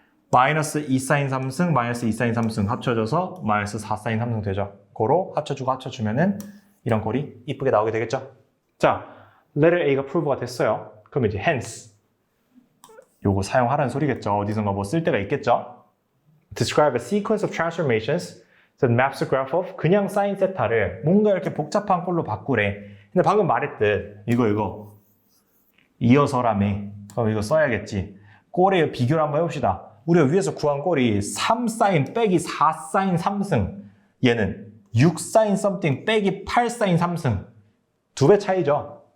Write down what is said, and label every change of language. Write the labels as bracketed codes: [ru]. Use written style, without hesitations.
[ko] 마이너스 2 사인 3승 마이너스 2 사인 3승 합쳐져서 마이너스 4 사인 3승 되죠. 그로 합쳐주고 합쳐주면은 이런 꼴이 이쁘게 나오게 되겠죠. 자, letter A가 프루브가 됐어요. 그럼 이제 hence 요거 사용하라는 소리겠죠. 어디선가 뭐 쓸 데가 있겠죠. [en] Describe a sequence of transformations that maps a graph of [ko] 그냥 사인 세타를 뭔가 이렇게 복잡한 꼴로 바꾸래. 근데 방금 말했듯 이거 이어서라며. 그럼 이거 써야겠지. 꼴의 비교를 한번 해봅시다. 우리가 위에서 구한 꼴이 3사인 빼기 4사인 3승 얘는 6사인 something 빼기 8사인 3승 2배 차이죠.